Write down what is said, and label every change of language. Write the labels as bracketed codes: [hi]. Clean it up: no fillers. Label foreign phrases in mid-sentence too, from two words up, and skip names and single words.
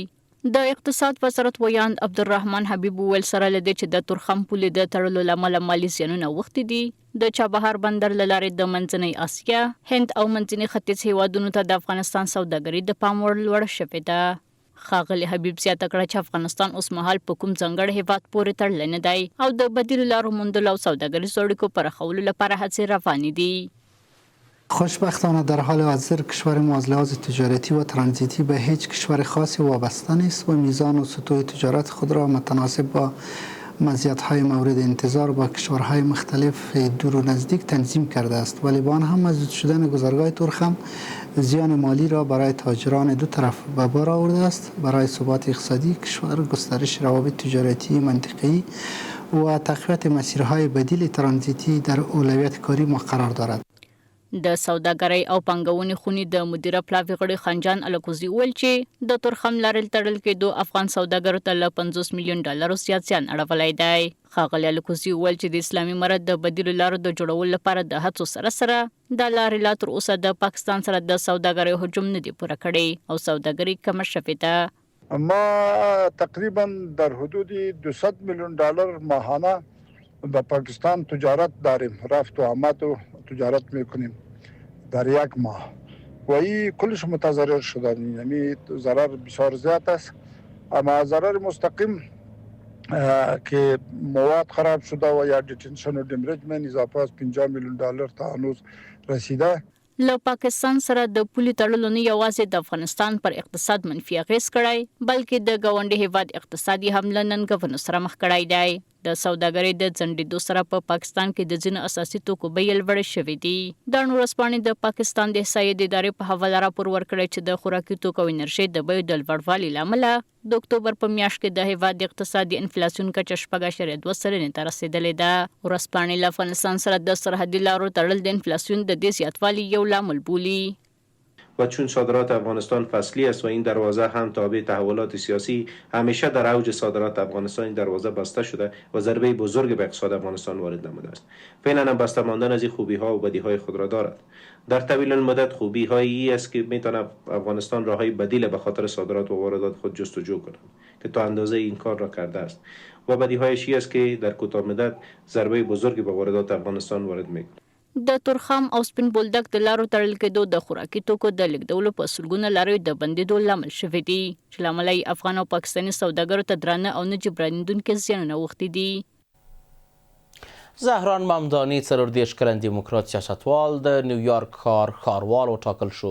[ps] د اقتصاد وزارت ویاند عبدالرحمن حبیب وویل سره له دې چې د تورخم پولې د تړلو له امله مالي زیانونه اوښتي دي، د چابهار بندر له لارې د منځنۍ اسیا، هند او منځني ختیځ هیوادونو ته د افغانستان سوداګري د پام وړ لوړه شوې ده. ښاغلي حبیب زیاته کړه چې افغانستان اوس مهال په کوم ځانګړي هیواد پورې تړلی نه دی او د بدیلو لارو موندلو او سوداګریزو اړیکو پراخولو لپاره هڅې روانې دي. [fa] خوشبختانه در حال حاضر کشور ما از لحاظ تجارتی و ترانزیتی به هیچ کشور خاصی وابسته نیست و میزان و سطوح تجارت خود را متناسب با مزیت‌های مورد انتظار با کشورهای مختلف دور و نزدیک تنظیم کرده است، ولی با آن هم مسدود شدن گذرگاه تورخم زیان مالی را برای تاجران دو طرف به بار آورده است. برای ثبات اقتصادی کشور گسترش روابط تجارتی منطقه‌ای و تقویت مسیرهای بدیل ترانزیتی در اولویت کاری ما قرار دارد. [ps] د سوداګرۍ او پانګونې خونې د مدیره پلاوي غړي خنجان الکوزي وویل چې د تورخم لارې تړل کېدو افغان سوداګرو ته له 50 میلیون ډالرو زیات زیان اړولی دی. ښاغلي الکوزي وویل چې د اسلامي امارت د بدیلو لارو د جوړولو لپاره د هڅو سره سره دا لارې لا تر اوسه د پاکستان سره د سوداګرۍ حجم نه دي پوره کړی او سوداګري کمه شوې ده. [fa] ما تقریبا در حدود 200 میلیون دلار ماهانه با پاکستان تجارت داریم، رفت و آمد و تجارت میکنیم در یک ماه و این کلش متضرر شدن، یعنی ضرر بسیار زیاد است. اما ضرر مستقیم که مواد خراب شده و یا دیتنشن و دمرج من اضافه از 50 میلیون دلار تا هنوز رسیده. [ps] له پاکستان سره د پولې تړلو نه یوازې د افغانستان پر اقتصاد منفي اغېز کړی بلکې د ګاونډي هیواد اقتصادي هم له ننګونو سره مخ کړی دی. د سوداګرۍ د ځنډېدو سره په پاکستان کې د ځینو اساسي توکو بیې لوړې شوې دي. دا ورځپاڼې د پاکستان د احصایې د ادارې په حواله راپور ورکړی چې د خوراکي توکو او انرژۍ د بیو د لوړوالي له امله د اکتوبر په میاشت کې د هیواد د اقتصادي انفلاسیون کچه 6.2 سلنې ته رسیدلې ده. ورځپاڼې له افغانستان سره د سرحدي لارو تړل د انفلاسیون د دې زیاتوالي یو لامل بولي. [fa] و چون صادرات افغانستان فصلی است و این دروازه هم تابع تحولات سیاسی همیشه در اوج صادرات افغانستان این دروازه بسته شده و ضربه بزرگ به اقتصاد افغانستان وارد نموده است. فعلا هم بسته ماندن از این خوبی ها و بدی های خود را دارد. در طویل المدت خوبی هایی است که میتونه افغانستان راههای بدیل به خاطر صادرات و واردات خود جستجو کند که تا اندازه این کار را کرده است و بدی هایش است که در کوتاه مدت ضربه بزرگی به واردات افغانستان وارد میکند. [ps] د تورخم او سپین بولدک د لارو تړل کېدو د خوراکي توکو د لیږدولو په سلګونه لاریو د بندېدو لامل شوي دي چې له امله یې افغان او پاکستاني سوداګرو ته درانه او نه جبرانېدونکي زیانونه اوښتي دي. زهران ممداني 34 کلن دیموکرات سیاستوال د نیویارک ښاروال وټاکل شو.